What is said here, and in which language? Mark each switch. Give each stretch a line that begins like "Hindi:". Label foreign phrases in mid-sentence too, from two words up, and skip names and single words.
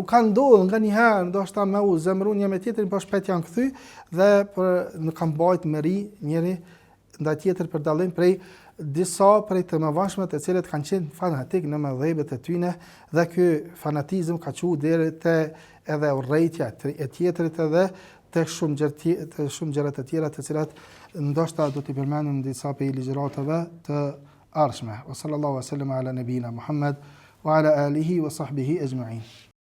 Albanian: Kanë ndodhur nganjëherë ndoshta me u zemëru një me tjetrin, po shpejt janë kthy dhe nuk kanë bajt meri njëri ndaj tjetër për dallim prej disa prej të mëvonshme të cilët kanë qenë fanatik në mëdhëbet e tyre dhe ky fanatizëm ka qenë deri te edhe urrëtia e tjetrit edhe tek shumë gjëra të tjera të cilat ndoshta do t'i përmendim disa prej ligjëratave të ardhshme.
Arabic: صلى الله عليه وسلم على نبينا محمد وعلى آله وصحبه أجمعين.